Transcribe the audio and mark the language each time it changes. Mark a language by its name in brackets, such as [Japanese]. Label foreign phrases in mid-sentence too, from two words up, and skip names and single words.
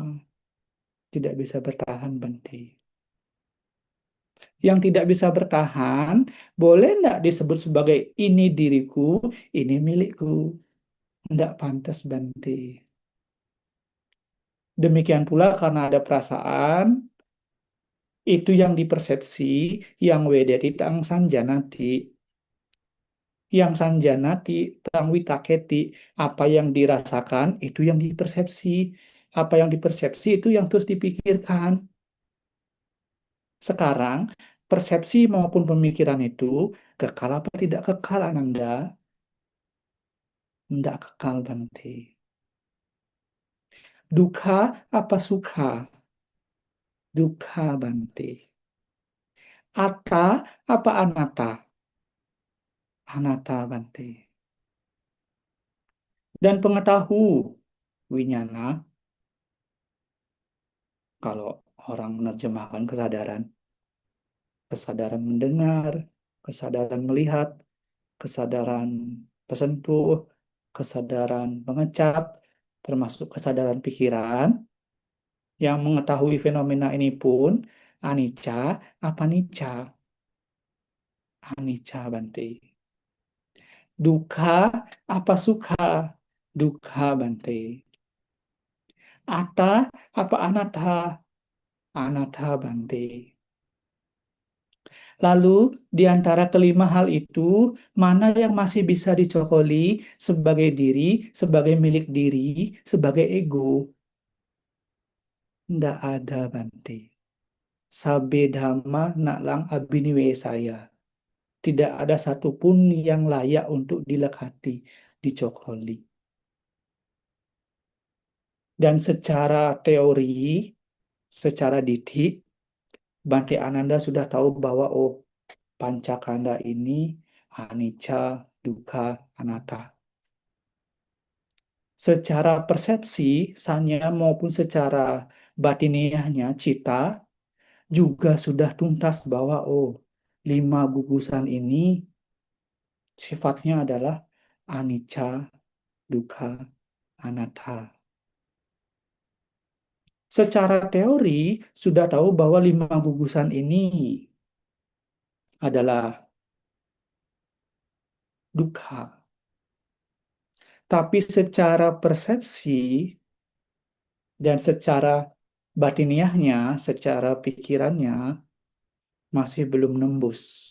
[Indonesian] Tidak bisa bertahan, Bante. Yang tidak bisa bertahan, boleh tidak disebut sebagai ini diriku, ini milikku. Tidak pantas, Bante. Demikian pula karena ada perasaan, itu yang dipersepsi, [Pali] yang wedeti tang sanjanati. Yang sanjanati tang witaketi, [Indonesian] apa yang dirasakan, itu yang dipersepsi. Apa yang dipersepsi, itu yang terus dipikirkan. Sekarang, persepsi maupun pemikiran itu kekal apa tidak kekal, Ananda? Tidak kekal, Bante. Dukkha apa sukha? Dukkha, Bante. Atta apa anatta? Anatta, Bante. Dan pengetahu winyana, kalau orang menerjemahkan kesadaran, kesadaran mendengar, kesadaran melihat, kesadaran tersentuh, kesadaran mengecap, termasuk kesadaran pikiran, yang mengetahui fenomena ini pun anicca apa nicca? Anicca, Bante. Dukkha apa sukha? Dukkha, Bante. Atta apa anatta? Anatta, Bante. Lalu, di antara kelima hal itu, mana yang masih bisa dicokoli sebagai diri, sebagai milik diri, sebagai ego? Tidak ada, Bante. [Pali] Sabe dhamma naklang abiniwe saya. [Indonesian] Tidak ada satupun yang layak untuk dilekati, dicokoli. Dan secara teori, secara didik, Bante Ananda sudah tahu bahwa pancakanda ini [Pali] anicca, dukkha, anatta. [Indonesian] Secara persepsi, sanya maupun secara batiniahnya, cita, juga sudah tuntas bahwa 5 gugusan ini sifatnya adalah [Pali] anicca, dukkha, anatta. [Indonesian] Secara teori, sudah tahu bahwa 5 gugusan ini adalah dukkha. Tapi secara persepsi dan secara batiniahnya, secara pikirannya, masih belum nembus.